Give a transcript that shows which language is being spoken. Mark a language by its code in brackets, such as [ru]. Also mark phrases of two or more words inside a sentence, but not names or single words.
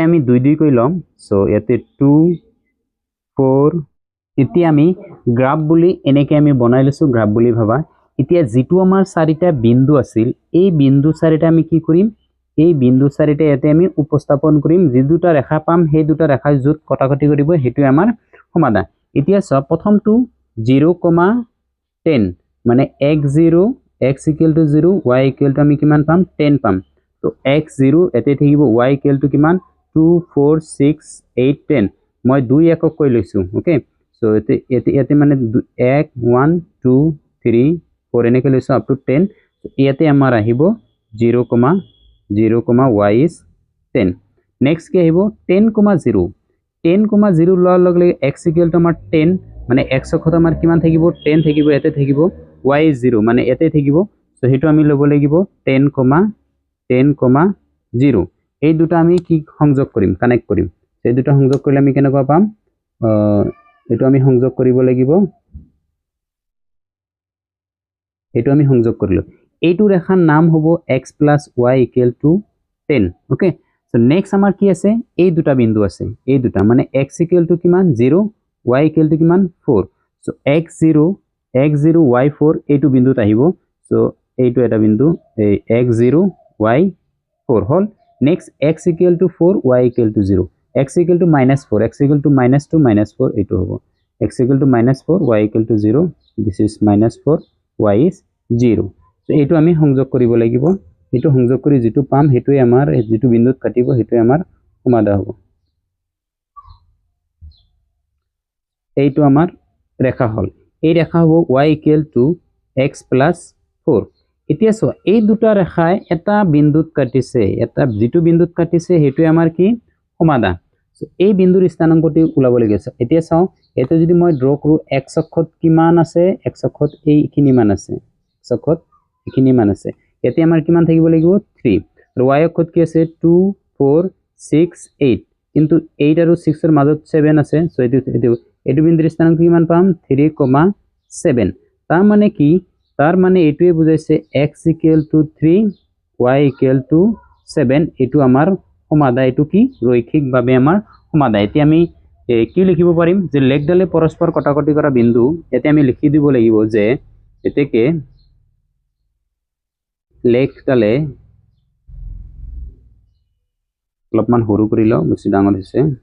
[as] আমি 2 2 কই লম সো ইয়াতে 2 4 এতিয়া আমি গ্রাফ বুলি এনেকে আমি বনাই লৈছো গ্রাফ বুলি ভাবা এতিয়া যেটো আমাৰ চাৰিটা বিন্দু আছিল এই বিন্দু চাৰিটা আমি কি কৰিম এই বিন্দু চাৰিটা ইয়াতে আমি উপস্থাপন কৰিম যে দুটা ৰেখা পাম সেই দুটা ৰেখা যুত কটাকটি কৰিব হেতু আমাৰ সমাধান এতিয়া সব প্ৰথমটো 0, 10 মানে x0 [en] x equal to [as] 0 y [en] equal to [as] আমি কিমান পাম 10 পাম তো x0 এতে থাকিব [en] y equal to [as] কিমান 2 4 6 8 10 মই 2 একক কৈ লৈছো [en] okay so [as] এতে মানে 1 1 2 3 4 এনেকে লৈছো [en] up to [as] 10 ইয়াতে আমাৰ আহিব 0, 0, [en] y is 10 next [as] কি আহিব 10, 0 10, 0 লোৱাৰ লগে লগে [en] x equal to [as] আমাৰ 10 মানে x অক্ষত আমাৰ কিমান থাকিব 10 থাকিব এতে থাকিব [en] y is 0 [as] মানে এতে থাকিব সো হেতু আমি লব লাগিব 10, 0 এই দুটা আমি কি সংযোগ কৰিম কানেক্ট কৰিম এই দুটা সংযোগ কৰিলে আমি কেনেকুৱা পাম এটো আমি সংযোগ কৰিব লাগিব এটো আমি সংযোগ কৰিলো এইটো ৰেখাৰ নাম হ'ব [en] x plus y equal to [as] 10 [en] okay so next [as] আমাৰ কি আছে এই দুটা বিন্দু আছে এই দুটা মানে [en] x equal to [as] কিমান 0 y [en] equal to [as] কিমান 4 সো x0 y4 এইটো বিন্দুত আহিব সো এইটো এটা বিন্দু এই x0 y4 হল নেক্সট [en] x equal to 4 y equal to 0 x equal to -4 x equal to -2 -4 [as] এইটো হ'ব [en] x equal to -4 y equal to 0 this is -4 y is 0 so [as] এইটো আমি সংযোগ কৰিব লাগিব এইটো সংযোগ কৰি যেটো পাম হেতুই আমাৰ যেটো বিন্দুত কাটিব হেতুই আমাৰ সমাধা হ'ব এইটো আমাৰ ৰেখা হল এই ৰেখা হ'ব [en] y equal to x plus 4 [as] এতিয়া সো এই দুটা ৰেখাই এটা বিন্দুত কাটিছে এটা যেটো বিন্দুত কাটিছে হেতুই আমাৰ কি সমাধা সো এই বিন্দুৰ স্থানাংকটি উলাব লাগিছে এতিয়া চাও এটো যদি মই ড্ৰ কৰো x অক্ষত কিমান আছে x অক্ষত এইখিনি মান আছে x অক্ষত এইখিনি মান আছে এতে আমাৰ কিমান থাকিব লাগিব 3 আৰু y অক্ষত কি আছে 2 4 6 8 কিন্তু 8 আৰু 6 এর মাজত 7 আছে সো এটো বিন্দুৰ স্থানাংক কিমান পাম 3, 7 তাৰ মানে কি তাৰ মানে এটোৱে বুজাইছে [en] x equal to 3 y equal to 7 [as] এটো আমাৰ সমাধা এটো কি রৈখিকভাবে আমাৰ সমাধা এতি আমি কি লিখিব পাৰিম যে লেখডালে পৰস্পৰ কটাকটি কৰা বিন্দু এতে আমি লিখি দিব লাগিব যে এতেকে লেখডালে অলপমান সৰু কৰি লও বেছি ডাঙৰ হৈছে